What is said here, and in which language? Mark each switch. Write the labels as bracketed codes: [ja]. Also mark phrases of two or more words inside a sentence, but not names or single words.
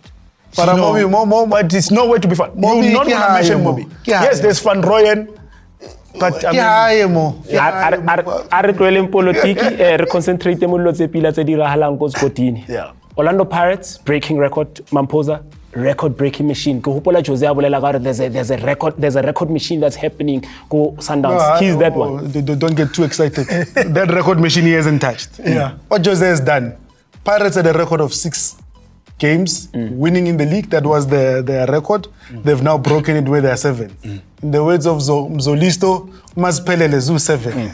[en] But it's nowhere to be found. You will not mention Moby. Yes, there's Van Rooyen. But Orlando Pirates breaking record. Mpho, record-breaking machine. [st] Go hopola Jose a bolela ka hore [en] there's a record machine that's happening. Go Sundowns. He's that one. Don't get too excited. That record machine he hasn't touched. Yeah. What Jose has done. Pirates had a record of 6 games winning in the league. That was their record. They've now broken it where they're 7. In the words of Zolisto, Mazpelele Zoo 7.